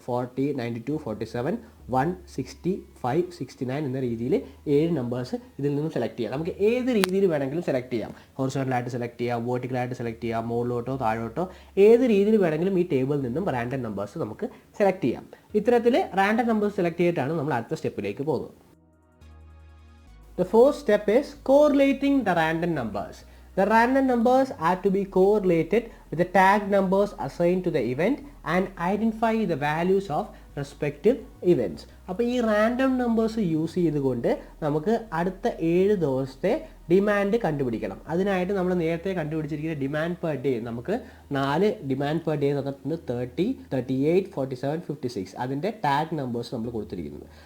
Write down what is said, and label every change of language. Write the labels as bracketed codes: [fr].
[ml] 40, 92, 47, 1, 65, 69 എന്ന രീതിയിൽ 7 നമ്പേഴ്സ് ഇതിൽ നിന്നും സെലക്ട് ചെയ്യാം. നമുക്ക് ഏത് രീതിയിൽ വേണമെങ്കിലും സെലക്ട് ചെയ്യാം. ഹൊറിസോണ്ടലായിട്ട് സെലക്ട് ചെയ്യാം, വേർട്ടിക്കലായിട്ട് സെലക്ട് ചെയ്യാം, മുകളിലോട്ടോ താഴോട്ടോ ഏത് രീതിയിൽ വേണമെങ്കിലും ഈ ടേബിളിൽ നിന്നും റാൻഡം നമ്പേഴ്സ് നമുക്ക് സെലക്ട് ചെയ്യാം. ഇത്തരത്തിൽ റാൻഡം നമ്പേഴ്സ് സെലക്ട് ചെയ്തിട്ടാണ് നമ്മൾ അടുത്ത സ്റ്റെപ്പിലേക്ക് പോകുന്നത്. [en] The fourth step is correlating the random numbers. The random numbers are to be correlated with the tag numbers assigned to the event and identify the values of respective events. [ml] അപ്പോൾ ഈ random numbers use ചെയ്തുകൊണ്ട് നമുക്ക് അടുത്ത 7 ദിവസത്തെ demand കണ്ടുപിടിക്കണം. അതിനായിട്ട് നമ്മൾ നേരത്തെ കണ്ടുപിടിച്ചിരിക്കുന്ന ഡിമാൻഡ് പെർ ഡേ നമുക്ക് 4 ഡിമാൻഡ് പെർ ഡേ തന്നിട്ടുണ്ട്. 30, 38, 47, 56. അതിൻ്റെ ടാഗ് നമ്പേഴ്സ് നമ്മൾ കൊടുത്തിരിക്കുന്നത്.